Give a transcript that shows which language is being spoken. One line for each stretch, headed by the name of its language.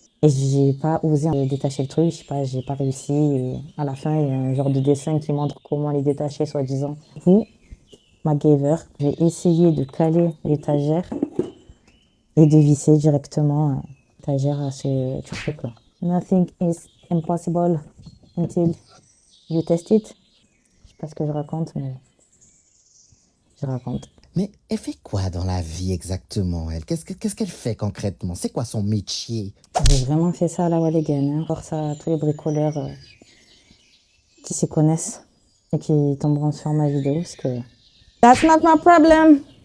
French: Et j'ai pas osé détacher le truc, je sais pas, j'ai pas réussi. Et à la fin, il y a un genre de dessin qui montre comment les détacher, soi-disant. Du coup, MacGyver, j'ai essayé de caler l'étagère et de visser directement l'étagère à ce truc-là.
English: Nothing is impossible until you test it.
French: Je sais pas ce que je raconte, mais je raconte. Mais elle fait quoi dans la vie exactement, elle? Qu'est-ce qu'elle fait concrètement? C'est quoi son métier? J'ai vraiment fait ça à la Walligan. Hein. Pour ça, tous les bricoleurs qui s'y connaissent et qui tomberont sur ma vidéo, parce que
English: that's not my problem.